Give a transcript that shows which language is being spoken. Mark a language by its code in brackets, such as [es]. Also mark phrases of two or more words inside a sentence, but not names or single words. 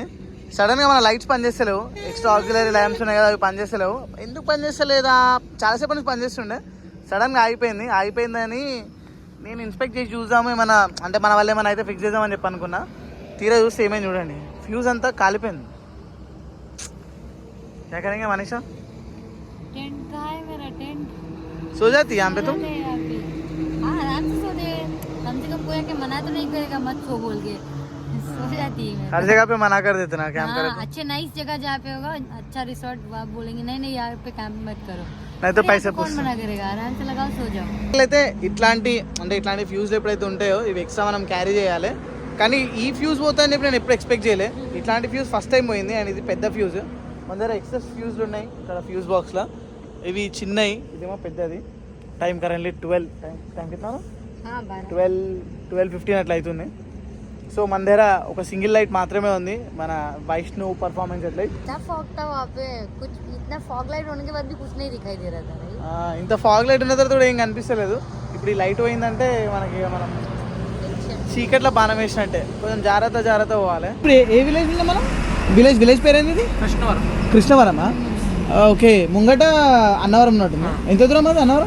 [te] సడన్గా మన లైట్స్ పనిచేస్తలేవు. [en] extra auxiliary lamps [te] ఉన్నాయి కదా, అవి పనిచేస్తలేవు. ఎందుకు పనిచేస్తలేదా? చాలాసేపు నుంచి పనిచేస్తుండే, సడన్గా ఆగిపోయిందని నేను ఇన్స్పెక్ట్ చేసి చూద్దాము ఏమన్నా, అంటే మన వల్ల ఏమైనా అయితే ఫిక్స్ చేద్దామని చెప్పి అనుకున్నా. తీరా చూస్తే ఏమైంది చూడండి, ఫ్యూజ్ అంతా కాలిపోయింది. [hi] क्या करेंगे मनीषा? टेंट कहाँ है मेरा टेंट? सो जाती है यहाँ पे तुम? हाँ आराम से सो दे, कम से कम कोई आके मना तो नहीं करेगा मत सो बोल के. सो जाती है मैं. हर जगह पे मना कर देते ना कैंप करे तो. अच्छे नाइस जगह जहाँ पे होगा, अच्छा रिसोर्ट, आप बोलेंगे नहीं यहाँ पे कैंप मत करो. नहीं तो पैसे कौन मना करेगा? आराम से लगाओ सो जाओ. [te] అయితే ఇట్లాంటి ఫ్యూజ్లు ఎప్పుడైతే ఉంటాయో ఇవి ఎక్స్ట్రా మనం క్యారీ చేయాలి. కానీ ఈ ఫ్యూజ్ పోతుందని చెప్పి నేను ఎప్పుడు ఎక్స్పెక్ట్ చేయలే. ఇట్లాంటి ఫ్యూజ్ [en] first time [te] పోయింది. అండ్ ఇది పెద్ద ఫ్యూజ్. మన దగ్గర [en] excess fuses [te] ఉన్నాయి ఇక్కడ ఫ్యూజ్ బాక్స్లో. ఇవి చిన్నవి, ఇదేమో పెద్దది. [en] time currently [te] 12. టైం కిतना 12:15 అట్లా అవుతుంది. సో మన దగ్గర ఒక [en] single light [te] మాత్రమే ఉంది, మన వైష్ణవ్ [en] performance light. [hi] इतना फॉग था वहाँ पे, कुछ इतना [en] fog light [hi] होने के बाद भी कुछ नहीं दिखाई दे रहा था. [te] ఇంత [en] fog light [te] ఉన్న తర్వాత కూడా ఏం కనిపిస్తలేదు. ఇప్పుడు ఈ లైట్ పోయిందంటే మనం చీకట్లో బాణం వేసినట్టే, కొంచెం జాగ్రత్త పోవాలి. ఇప్పుడు ఏ విలేజ్ ఉందా మనం? విలేజ్ పేరు ఏంది? కృష్ణవరమా? ఓకే, ముంగట అన్నవరం ఉన్నట్టుంది. ఎంత దూరం అది అన్నవరం?